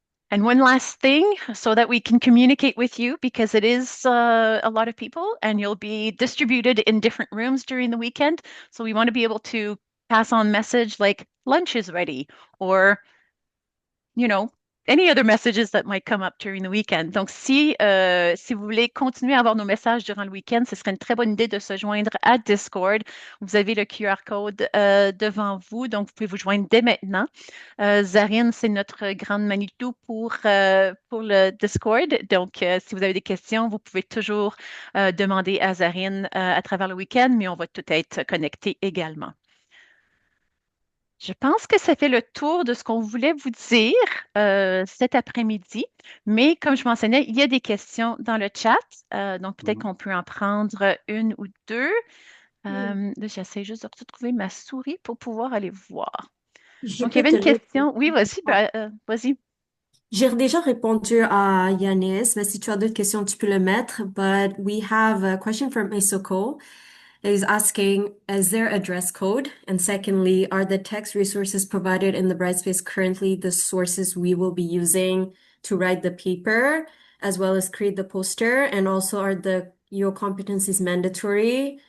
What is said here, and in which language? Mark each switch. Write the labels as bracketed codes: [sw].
[en] And one last thing, so that we can communicate with you, because it is a lot of people and you'll be distributed in different rooms during the weekend. So we want to be able to pass on message like lunch is ready or, you know, any other messages that might come up during the weekend. [fr] Donc, si vous voulez continuer à avoir nos messages durant le week-end, ce serait une très bonne idée de se joindre à Discord. Vous avez le QR code devant vous, donc vous pouvez vous joindre dès maintenant. Zarine, c'est notre grande Manitou pour le Discord. Donc, si vous avez des questions, vous pouvez toujours demander à Zarine à travers le week-end, mais on va tout être connectés également. Je pense que ça fait le tour de ce qu'on voulait vous dire cet après-midi. Mais comme je mentionnais, il y a des questions dans le chat. Donc, peut-être qu'on peut en prendre une ou deux. Là, j'essaie juste de retrouver ma souris pour pouvoir aller voir. Je Donc, il y peux avait te une question. répondre. Oui, vas-y, vas-y. J'ai déjà répondu à Yanis, mais si tu as d'autres questions, tu peux le mettre. [en] But we have a question from Isoko. Is asking, is there a dress code? And secondly, are the text resources provided in the Brightspace currently the sources we will be using to write the paper, as well as create the poster? And also, are your competencies mandatory?